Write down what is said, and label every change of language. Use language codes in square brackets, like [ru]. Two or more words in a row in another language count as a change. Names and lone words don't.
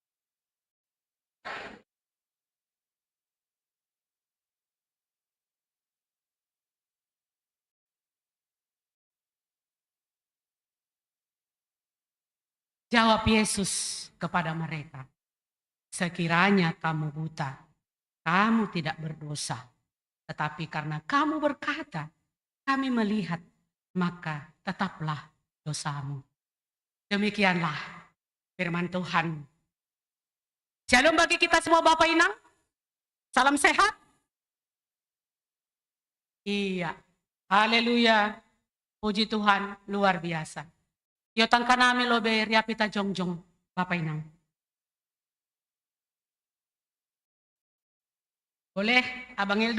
[id] Jawab Yesus kepada mereka, sekiranya kamu buta, kamu tidak berdosa. Tetapi karena kamu berkata, kami melihat, maka tetaplah dosamu. Demikianlah firman Tuhan. Shalom bagi kita semua Bapak Inang. Salam sehat. Iya. Haleluya. Puji Tuhan, luar biasa. [bts] Yotang kanami lobe riapita jongjong Bapak Inang. [id] Boleh Abang Ildo?